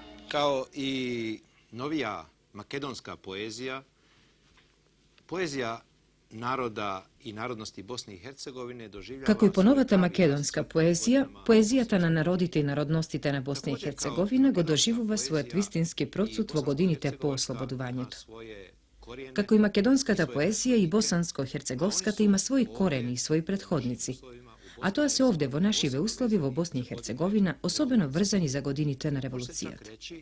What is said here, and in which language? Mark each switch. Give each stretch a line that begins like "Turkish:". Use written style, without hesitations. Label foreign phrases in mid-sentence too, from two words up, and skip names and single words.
Bosnian: Kao i novija makedonska poezija, poezija naroda i narodnosti Bosne i Hercegovine doživljava...
Macedonian: Како и поновата македонска поезија, поезијата на народите и народностите на Босна и Херцеговина го доживува својот вистински процут во годините по ослободувањето. Како и македонската поезија, и босанско-херцеговската има своји корени и своји предходници, а тоа се овде во нашиве услови во Босна и Херцеговина, особено врзани за годините на револуцијата.